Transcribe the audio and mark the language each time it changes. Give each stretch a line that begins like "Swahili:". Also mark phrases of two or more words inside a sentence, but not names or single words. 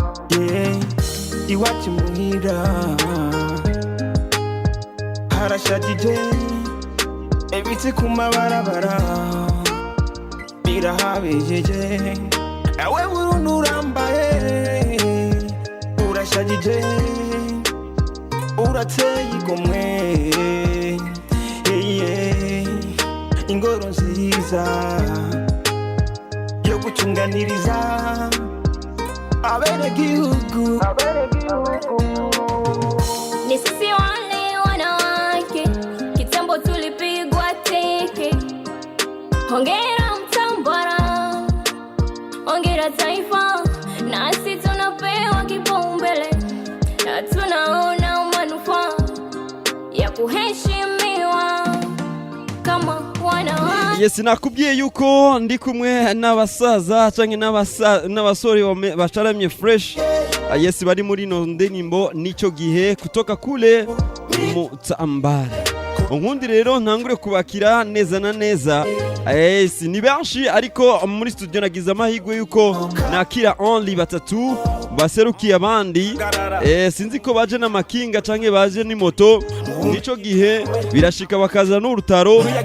Rundi: Yeah, iwacu muhira harashajije, ibiti ku mabarabara birahabejeje, ewe Burundi urambaye, urashajije, urateye igomwe,
English: yeah, yeah.
Rundi: Ingoro nziza yo gucunganiriza abenegihugu.
Swahili: Ni sisi wale wanawake, kitambo tulipigwa teke. Hongera Mtambara, hongera taifa, nasi tunapewa kipaumbele, na tunaona manufaa ya kuheshimiwa kama wanawake.
Rundi: Yes, nakubwiye yuko ndi kumwe n'abasaza canke n'abasa-, n'abasore bame-, basharamye fresh. Ah, yes, bari muri ino ndirimbo nico gihe
Swahili: kutoka kule
Rundi: Mutambara. Unkundi rero ntangure kubakira neza na neza. Yes, ni benshi ariko muri studio nagize amahirwe yuko nakira only batatu baserukiye abandi. Eh, sinzi ko baje n'amakinga canke baje n'imoto. Nico gihe birashika bakaza n'urutaro.